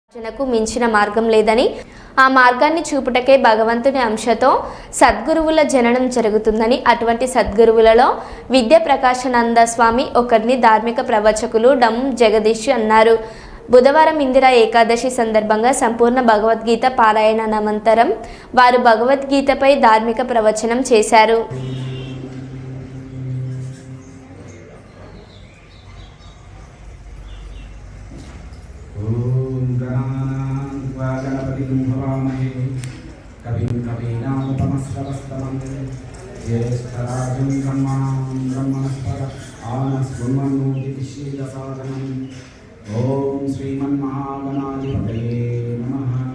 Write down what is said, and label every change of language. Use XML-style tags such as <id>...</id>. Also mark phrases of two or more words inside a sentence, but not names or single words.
<te>జనకు మించిన మార్గం లేదని ఆ మార్గాన్ని చూపుటకే భగవంతుని అంశతో సద్గురువుల జననం జరుగుతుందని అటువంటి సద్గురువులలో విద్య ప్రకాశానంద స్వామి ఒకరిని ధార్మిక ప్రవచకులు డం జగదీష్ అన్నారు. బుధవారం ఇందిరా ఏకాదశి సందర్భంగా సంపూర్ణ భగవద్గీత పారాయణ అనంతరం వారు భగవద్గీతపై ధార్మిక ప్రవచనం చేశారు.</te> <sa>गणपति भवामहे कविं कवीनामुपमस्रवस्तमं ज्येष्ठराजं ब्रह्मणस्पत आनस्कुर्वन्नोतिविश्वेदसादनम् ॐ श्रीमन्महागणाधिपतये नमः।</sa>